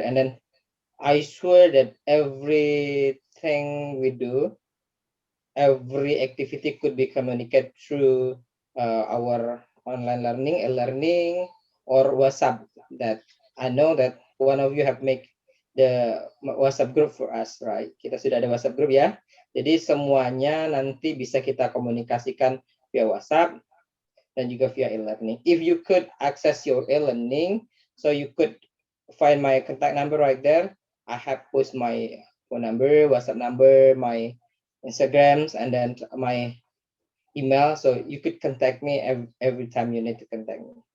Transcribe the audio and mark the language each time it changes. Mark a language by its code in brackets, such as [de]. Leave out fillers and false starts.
[en] And then I swear that everything we do, every activity could be communicated through our online learning, e-learning, or WhatsApp. That I know that one of you have made the WhatsApp group for us, right? [id] Kita sudah ada WhatsApp group ya. Jadi semuanya nanti bisa kita komunikasikan via WhatsApp dan juga via e-learning. [en] If you could access your e-learning, so you could find my contact number right there. I have post my phone number, WhatsApp number, my Instagrams, and then my email, so you could contact me every time you need to contact me.